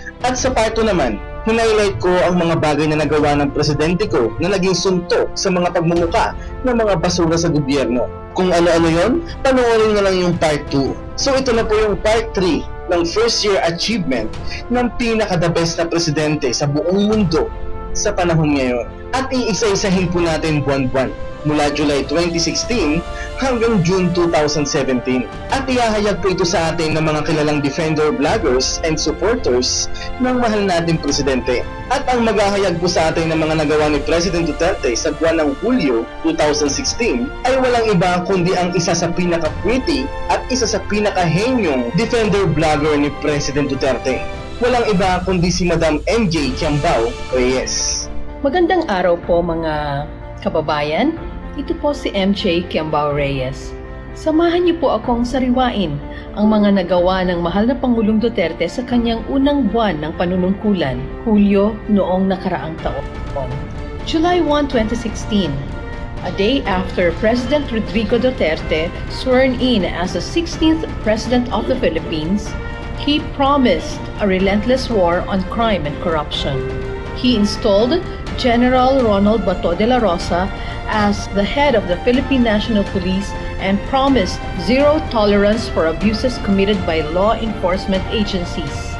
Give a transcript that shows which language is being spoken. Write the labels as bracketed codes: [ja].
[tl] At sa part 2 naman, hinighlight ko ang mga bagay na nagawa ng presidente ko na naging suntok sa mga pagmumuka ng mga basura sa gobyerno. Kung ano-ano yon, panoorin na lang yung part 2. So ito na po yung part 3 ng first year achievement ng pinaka-the best na presidente sa buong mundo sa panahon ngayon. At iisa-isahin po natin buwan-buwan mula July 2016 hanggang June 2017. At ihahayag po ito sa atin ng mga kilalang [en] defender vloggers and supporters [tl] ng mahal nating presidente. At ang maghahayag po sa atin ng mga nagawa ni President Duterte sa buwan ng Hulyo 2016 ay walang iba kundi ang isa sa pinaka-pretty at isa sa pinaka-henyong defender vlogger ni President Duterte. Walang iba kundi si Madam MJ Kiambao Reyes. Magandang araw po mga kababayan. Ito po si MJ Kiambao Reyes. Samahan niyo po akong sariwain ang mga nagawa ng mahal na Pangulong Duterte sa kanyang unang buwan ng panunungkulan, Hulyo noong nakaraang taon. [en] July 1, 2016, a day after President Rodrigo Duterte sworn in as the 16th President of the Philippines, he promised a relentless war on crime and corruption. He installed General Ronald Bato de la Rosa as the head of the Philippine National Police and promised zero tolerance for abuses committed by law enforcement agencies.